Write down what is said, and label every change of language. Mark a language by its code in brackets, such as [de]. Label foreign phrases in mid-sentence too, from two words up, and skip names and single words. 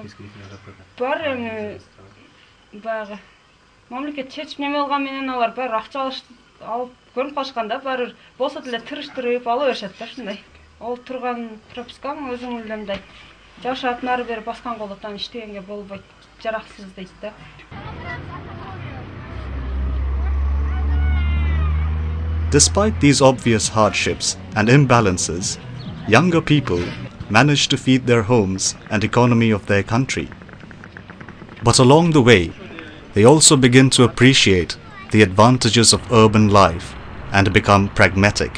[ky] Бар эми баягы мамлекет чечип неме кылган менен алар баары акча алып көрүнүп калышкан да, баары болсо деле тырыштырып ала беришет да ушундай. Ал турган пропискаң өзүң эле мындай жашап нары бери баскан болот, анан иштегенге болбойт, жараксыз дейт да. [en] Despite these obvious hardships and imbalances, younger people manage to feed their homes and economy of their country. But along the way, they also begin to appreciate the advantages of urban life and become pragmatic.